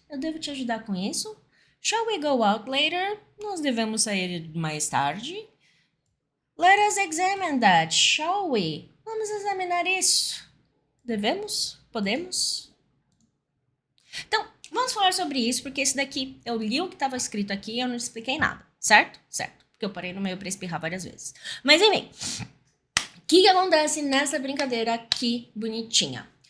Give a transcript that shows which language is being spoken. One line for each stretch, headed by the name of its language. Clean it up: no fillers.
Portuguese: Eu devo te ajudar com isso?
English: Shall we go out later?
Portuguese: Nós devemos sair mais tarde?
English: Let us examine that, shall we?
Portuguese: Vamos examinar isso. Devemos? Podemos? Então, vamos falar sobre isso, porque esse daqui, eu li o que estava escrito aqui e eu não expliquei nada, certo? Certo, porque eu parei no meio para espirrar várias vezes. Mas enfim, o que acontece nessa brincadeira aqui bonitinha?